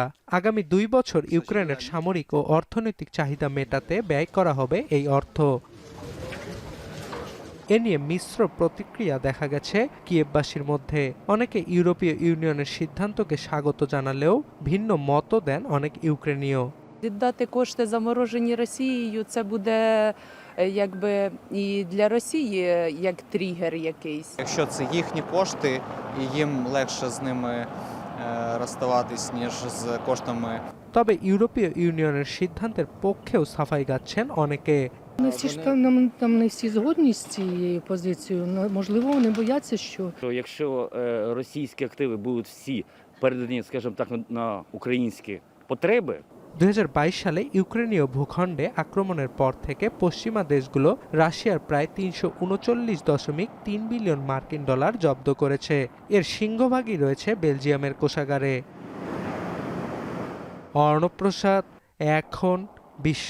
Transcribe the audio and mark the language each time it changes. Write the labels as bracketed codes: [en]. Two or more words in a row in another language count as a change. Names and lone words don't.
[bn] আগামী 2 বছর ইউক্রেনের সামরিক ও অর্থনৈতিক চাহিদা মেটাতে ব্যয় করা হবে এই অর্থ। এ নিয়ে মিশ্র প্রতিক্রিয়া দেখা গেছে কিয়েভবাসীর মধ্যে। অনেকে ইউরোপীয় ইউনিয়নের সিদ্ধান্তকে স্বাগত জানালেও ভিন্ন মতও দেন অনেক ইউক্রেনীয়। [uk] Віддати кошти заморожені Росією, це буде якби і для Росії як тригер якийсь. Якщо це їхні кошти, і їм легше з ними розставатись, ніж з коштами. [bn] তবে ইউরোপীয় ইউনিয়নের সিদ্ধান্তের পক্ষেও সাফাই গাচ্ছেন অনেকে। [uk] Не всі ж там не всі згодні з цією позицією. Можливо, вони бояться, що якщо російські активи будуть всі передані, скажімо так, на українські потреби. [bn] 2022 সালে ইউক্রেনীয় ভূখণ্ডে আক্রমণের পর থেকে পশ্চিমা দেশগুলো রাশিয়ার প্রায় $339.3 বিলিয়ন জব্দ করেছে। এর সিংহভাগই রয়েছে বেলজিয়ামের কোষাগারে। অর্ণব প্রসাদ, এখন বিশ্ব।